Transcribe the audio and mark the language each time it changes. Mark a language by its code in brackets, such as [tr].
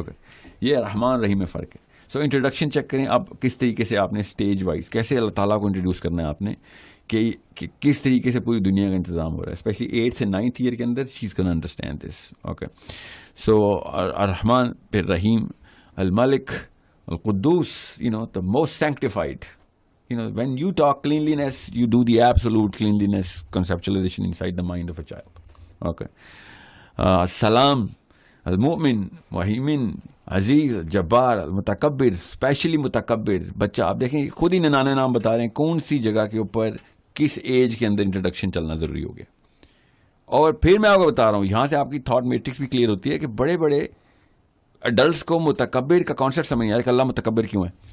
[ur] Okay, یہ رحمان رحیم میں فرق ہے. سو انٹروڈکشن چیک کریں آپ کس طریقے سے آپ نے اسٹیج وائز کیسے اللہ تعالیٰ کو انٹروڈیوس کرنا ہے آپ نے, کہ کس طریقے سے پوری دنیا کا انتظام ہو رہا ہے, اسپیشلی 8th سے 9th ایئر کے اندر [en] She is gonna understand this. [ur] اوکے, سو الرحمن پھر رحیم, الملک, القدوس, [en] the most sanctified. When you talk cleanliness, you do the absolute cleanliness conceptualization inside the mind of a child. Okay. [ar] Salam, المؤمن, وحیمن, عزیز, جبار, المتکبر, اسپیشلی متکبر. [ur] بچہ آپ دیکھیں خود ہی ننانوے نام بتا رہے ہیں کون سی جگہ کے اوپر کس ایج کے اندر انٹروڈکشن چلنا ضروری ہو گیا. اور پھر میں آپ کو بتا رہا ہوں, یہاں سے آپ کی تھاٹ میٹرکس بھی کلیئر ہوتی ہے کہ بڑے بڑے ایڈلٹس کو متکبر کا کانسیپٹ سمجھ نہیں آ رہا کہ اللہ متکبر کیوں ہے.